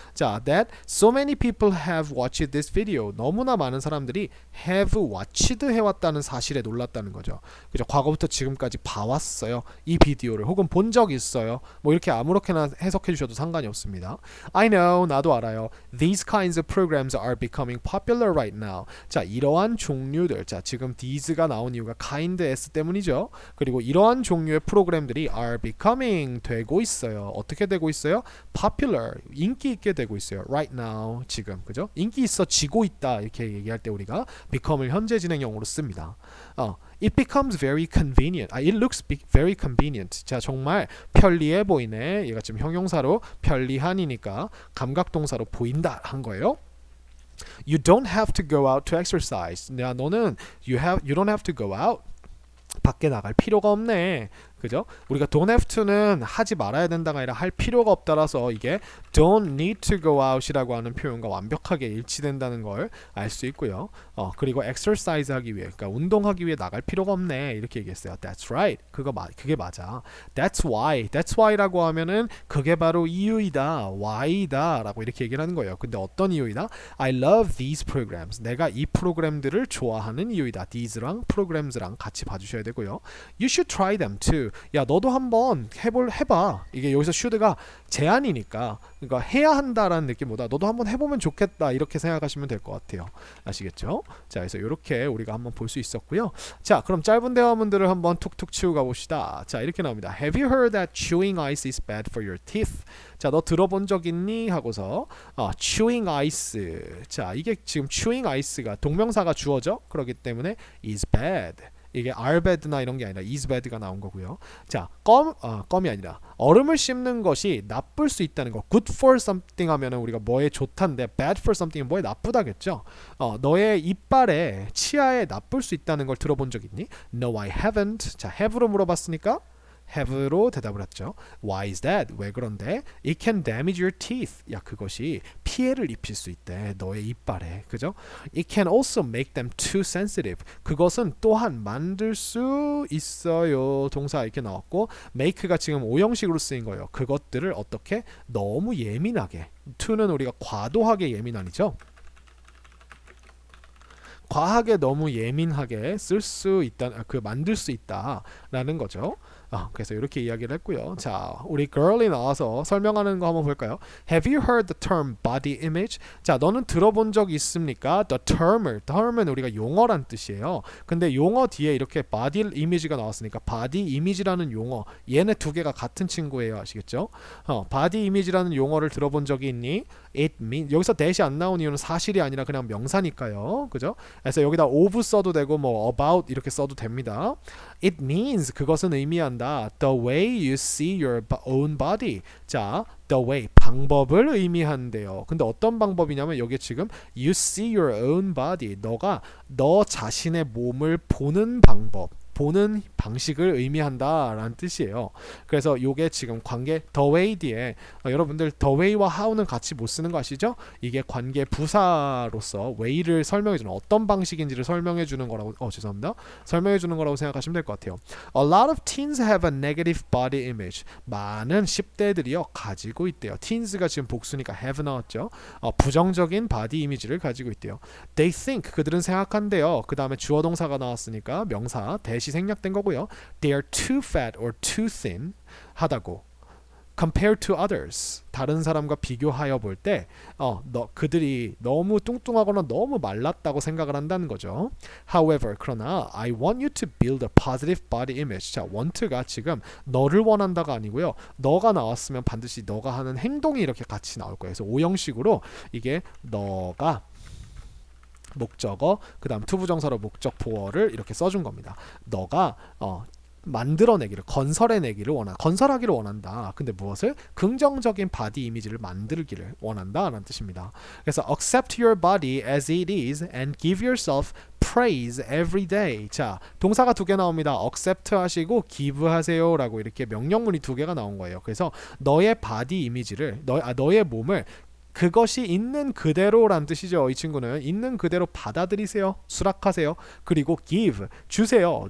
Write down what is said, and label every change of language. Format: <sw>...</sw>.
<en>자, that so many people have watched this video.</en> <ko>너무나 많은 사람들이 have watched 해왔다는 사실에 놀랐다는 거죠. 그죠? 과거부터 지금까지 봐왔어요. 이 비디오를 혹은 본 적 있어요. 뭐 이렇게 아무렇게나 해석해 주셔도 상관이 없습니다.</ko> <en>I know,</en> <ko>나도 알아요.</ko> <en>These kinds of programs are becoming popular right now.</en> <ko>자, 이러한 종류들, 자 지금 these가 나온 이유가 kind s 때문이죠. 그리고 이러한 종류의 프로그램들이 are becoming 되고 있어요. 어떻게 되고 있어요? popular, 인기 있게 되고 있어요. right now, 지금, 그죠? 인기 있어지고 있다 이렇게 얘기할 때 우리가 become을 현재 진행형으로 씁니다.</ko> <en>It becomes very convenient. It looks very convenient.</en> <ko>자, 정말 편리해 보이네. 얘가 지금 형용사로 편리한이니까 감각동사로 보인다 한 거예요.</ko> <en>You don't have to go out to exercise.</en> <ko>너는</ko> <en>you don't have to go out.</en> <ko>밖에 나갈 필요가 없네. 그죠? 우리가 don't have to는 하지 말아야 된다가 아니라 할 필요가 없다라서 이게 don't need to go out이라고 하는 표현과 완벽하게 일치된다는 걸 알 수 있고요. 그리고 exercise 하기 위해, 그러니까 운동하기 위해 나갈 필요가 없네 이렇게 얘기했어요.</ko> <en>That's right.</en> <ko>그게 맞아. That's why라고 하면은 그게 바로 이유이다, why다라고 이렇게 얘기를 하는 거예요. 근데 어떤 이유이다?</ko> <en>I love these programs.</en> <ko>내가 이 프로그램들을 좋아하는 이유이다. these랑 programs랑 같이 봐주셔야 되고요.</ko> <en>You should try them too.</en> <ko>야, 너도 한번 해봐. 이게 여기서 should가 제안이니까, 그러니까 해야 한다라는 느낌보다 너도 한번 해보면 좋겠다 이렇게 생각하시면 될 것 같아요. 아시겠죠? 자, 그래서 이렇게 우리가 한번 볼 수 있었고요. 자, 그럼 짧은 대화문들을 한번 툭툭 치고 가봅시다. 자, 이렇게 나옵니다.</ko> <en>Have you heard that chewing ice is bad for your teeth?</en> <ko>자, 너 들어본 적 있니? 하고서 chewing ice. 자, 이게 지금 chewing ice가 동명사가 주어져. 그렇기 때문에 is bad. 이게 are bad나 이런 게 아니라 is bad가 나온 거고요. 자, 껌이 아니라 얼음을 씹는 것이 나쁠 수 있다는 거. good for something 하면은 우리가 뭐에 좋단데 bad for something은 뭐에 나쁘다겠죠. 너의 이빨에 치아에 나쁠 수 있다는 걸 들어본 적 있니?</ko> <en>No, I haven't.</en> <ko>자, have로 물어봤으니까 have로 대답을 했죠.</ko> <en>Why is that?</en> <ko>왜 그런데?</ko> <en>It can damage your teeth.</en> <ko>야, 그것이 피해를 입힐 수 있대. 너의 이빨에. 그죠?</ko> <en>It can also make them too sensitive.</en> <ko>그것은 또한 만들 수 있어요. 동사 이렇게 나왔고 make가 지금 오형식으로 쓰인 거예요. 그것들을 어떻게? 너무 예민하게. to는 우리가 과도하게 예민한이죠. 과하게 너무 예민하게 쓸 수 있다, 만들 수 있다라는 거죠. 그래서 이렇게 이야기를 했고요. 자, 우리 girl이 나와서 설명하는 거 한번 볼까요?</ko> <en>Have you heard the term body image?</en> <ko>자, 너는 들어본 적 있습니까? The term은 우리가 용어란 뜻이에요. 근데 용어 뒤에 이렇게 body image가 나왔으니까 body image라는 용어, 얘네 두 개가 같은 친구예요. 아시겠죠? body image라는 용어를 들어본 적이 있니?</ko> <en>It means</en> <ko>여기서 that이 안 나온 이유는 사실이 아니라 그냥 명사니까요. 그죠? 그래서 여기다 of 써도 되고 뭐 about 이렇게 써도 됩니다.</ko> <en>It means</en> <ko>그것은 의미한다.</ko> <en>The way you see your own body.</en> <ko>자, the way 방법을 의미한대요. 근데 어떤 방법이냐면 여기 지금 you see your own body. 너가 너 자신의 몸을 보는 방법. 보는 방식을 의미한다라는 뜻이에요. 그래서 요게 지금 관계 the way 뒤에 여러분들 the way와 how는 같이 못 쓰는 거 아시죠? 이게 관계 부사로서 way를 설명해 주는 어떤 방식인지를 설명해 주는 거라고 죄송합니다. 설명해 주는 거라고 생각하시면 될 것 같아요.</ko> <en>A lot of teens have a negative body image.</en> <ko>많은 10대들이요 가지고 있대요. teens가 지금 복수니까 have 나왔죠. 부정적인 바디 이미지를 가지고 있대요.</ko> <en>They think</en> <ko>그들은 생각한대요. 그 다음에 주어 동사가 나왔으니까 명사 대시 생략된 거고요.</ko> <en>They are too fat or too thin</en> <ko>하다고.</ko> <en>Compared to others</en> <ko>다른 사람과 비교하여 볼 때 그들이 너무 뚱뚱하거나 너무 말랐다고 생각을 한다는 거죠.</ko> <en>However</en> <ko>그러나</ko> <en>I want you to build a positive body image.</en> <ko>자, want가 지금 너를 원한다가 아니고요. 너가 나왔으면 반드시 너가 하는 행동이 이렇게 같이 나올 거예요. 그래서 오형식으로 이게 너가 목적어 그 다음 투부정사로 목적 보어를 이렇게 써준 겁니다. 너가 만들어내기를 건설해내기를 건설하기를 원한다. 근데 무엇을? 긍정적인 바디 이미지를 만들기를 원한다라는 뜻입니다. 그래서</ko> <en>accept your body as it is and give yourself praise every day.</en> <ko>자, 동사가 두 개 나옵니다. accept 하시고 give 하세요라고 이렇게 명령문이 두 개가 나온 거예요. 그래서 너의 바디 이미지를 너의 몸을 그것이 있는 그대로란 뜻이죠. 이 친구는 있는 그대로 받아들이세요. 수락하세요. 그리고 give 주세요.</ko>